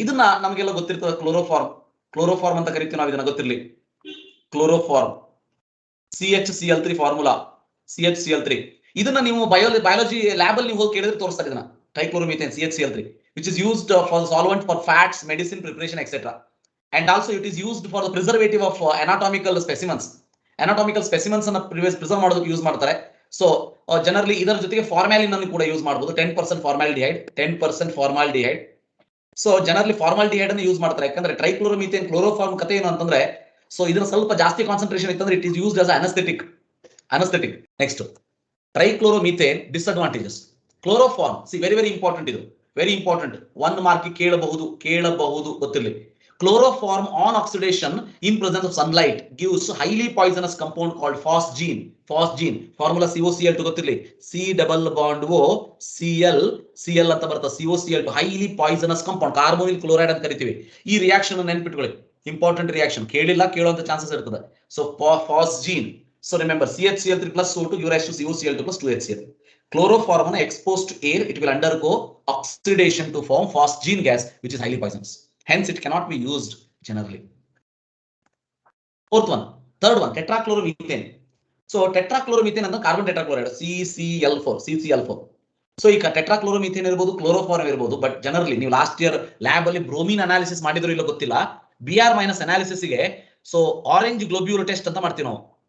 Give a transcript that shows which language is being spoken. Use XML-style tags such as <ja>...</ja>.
<kn>ಇದನ್ನ ನಮಗೆಲ್ಲ ಗೊತ್ತಿರ್ತದೆ, ಕ್ಲೋರೋಫಾರ್ಮ್ ಅಂತ ಕರಿತೀವಿ ನಾವು. ಇದನ್ನ ಗೊತ್ತಿರಲಿ, ಕ್ಲೋರೋಫಾರ್ಮ್, CHCl3 ಫಾರ್ಮುಲಾ, CHCl3. ಇದನ್ನ ನೀವು ಬಯಾಲಜಿ ಲ್ಯಾಬ್ ಅಲ್ಲಿ ನೀವು ಹೋಗಿ ಕೇಳಿದ್ರೆ ತೋರಿಸ್ತಾರೆ ಇದನ್ನ, ಟ್ರೈಕ್ಲೋರೋಮೀಥೇನ್ CHCl3,</kn> <en>which is used for solvent for fats, medicine preparation, etc. And also it is used for the preservative of anatomical specimens.</en> <kn>Anatomical specimens ಅನ್ನು preserve ಮಾಡೋದಕ್ಕೆ ಯೂಸ್ ಮಾಡ್ತಾರೆ. ಸೊ ಜನರಲಿ ಇದರ ಜೊತೆಗೆ ಫಾರ್ಮಾಲಿನ್ ಅನ್ನು ಕೂಡ ಯೂಸ್ ಮಾಡಬಹುದು. 10% ಫಾರ್ಮಾಲ್ಡಿಹೈಡ್. ಸೊ ಜನರಲಿ ಫಾರ್ಮಾಲ್ಡಿಹೈಡ್ ಅನ್ನು use ಮಾಡ್ತಾರೆ. ಯಾಕಂದ್ರೆ ಟ್ರೈಕ್ಲೋರೋಮೀಥೇನ್ ಕ್ಲೋರೋಫಾರ್ಮ್ ಕಥೆ ಏನು ಅಂತಂದ್ರೆ, ಸೊ ಇದನ್ನ ಸ್ವಲ್ಪ ಜಾಸ್ತಿ ಕಾನ್ಸಂಟ್ರೇಷನ್ ಇತ್ತಂದ್ರೆ</kn> <en>It is used as anaesthetic.</en> <kn>Next ಟ್ರೈಕ್ಲೋರೋಮೀಥೇನ್ disadvantages. Chloroform</kn> <en>Very very important.</en> <kn>ಇದು ವೆರಿ ಇಂಪಾರ್ಟೆಂಟ್. 1 ಮಾರ್ಕ್ ಕೇಳಬಹುದು ಗೊತ್ತಿರಲಿ.</kn> <en>Chloroform on oxidation in presence of sunlight gives highly poisonous compound called phosgene.</en> <kn>Formula COCl2 ಗೊತ್ತಿರಲಿ,</kn> <en>C double bond O Cl</en> <kn>ಅಂತ ಬರುತ್ತೆ. COCl2</kn> <en>highly poisonous compound,</en> <kn>carbonyl chloride ಅಂತ ಕರಿತೀವಿ. ಈ reaction ನೆನ್ಪಿಟ್ಕೊಳ್ಳಿ, ಇಂಪಾರ್ಟೆಂಟ್ ರಿಯಾಕ್ಷನ್. ಕೇಳುವಂತ ಚಾನ್ಸಸ್ ಇರ್ತದೆ. So</kn> <en>phosgene. So remember CHCl3 plus O2 gives rise to COCl2 plus 2HCl. Chloroform exposed to air, it will undergo oxidation to form phosgene gas, which is highly poisonous. Hence, it cannot be used generally. Third one, tetrachloromethane.</en> <kn>So tetrachloromethane ಅಂದ್ರೆ carbon tetrachloride, CCl4. So ಈಗ ಟೆಟ್ರಾಕ್ಲೋರೋಮೀಥೇನ್ ಇರಬಹುದು, chloroform ಇರಬಹುದು. But generally ನೀವು last year lab ಅಲ್ಲಿ bromine analysis ಮಾಡಿದ್ರು ಇಲ್ಲ ಗೊತ್ತಿಲ್ಲ. BR- analysis ಗೆ ಸೊ ಆರೆಂಜ್ ಗ್ಲೋಬ್ಯೂಲ್ ಟೆಸ್ಟ್ ಅಂತ ಮಾಡ್ತೀವಿ ನಾವು.</kn>